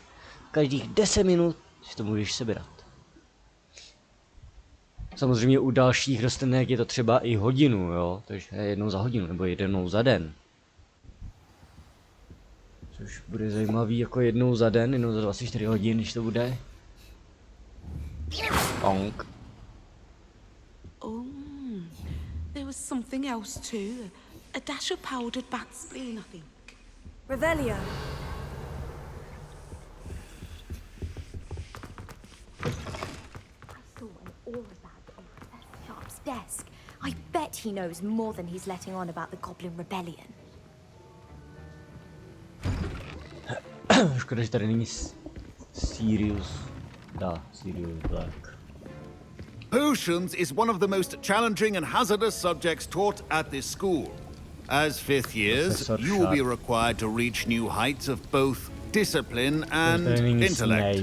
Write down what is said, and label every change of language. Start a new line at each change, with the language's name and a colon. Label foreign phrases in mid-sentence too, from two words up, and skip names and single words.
Czech: Každých 10 minut si to můžeš sebrat. Samozřejmě u dalších rostlinek je to třeba i hodinu, jo, takže jednou za hodinu nebo jednou za den. Což bude zajímavý jako jednou za den, jednou za 24 hodin, když to bude. Bonk.
English: Oh, there was something else too. A dash of powdered bat spleen, I think. Revelio. Desk. I bet he knows more than he's letting on about the Goblin Rebellion.
Czech: Škoda, že tady není Sirius Black.
English: Potions is one of the most challenging and hazardous subjects taught at this school. As fifth years, you will be required to reach new heights of both discipline and intellect.